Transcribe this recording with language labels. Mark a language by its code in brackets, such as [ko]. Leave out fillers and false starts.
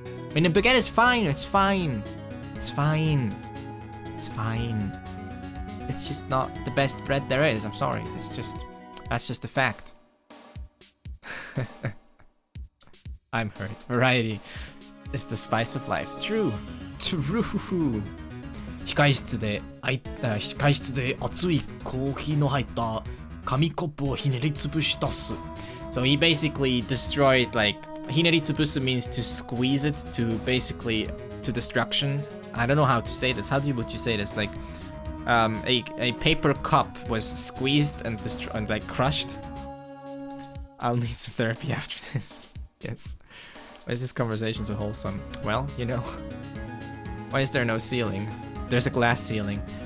[en] I mean, the baguette is fine, it's fine. It's fine. It's fine. It's just not the best bread there is. I'm sorry. That's just a fact. I'm hurt. Variety is the spice of life. True. True. [ja] 控室で熱いコーヒーの入った紙コップをひねりつぶしたっす. [en] So he basically destroyed, like, ひねりつぶす means to squeeze it to basically to destruction. I don't know how to say this. How would you say this? Like, a paper cup was squeezed and like crushed. I'll need some therapy after this. Yes. Why is this conversation so wholesome? Well, you know. Why is there no ceiling? There's a glass ceiling.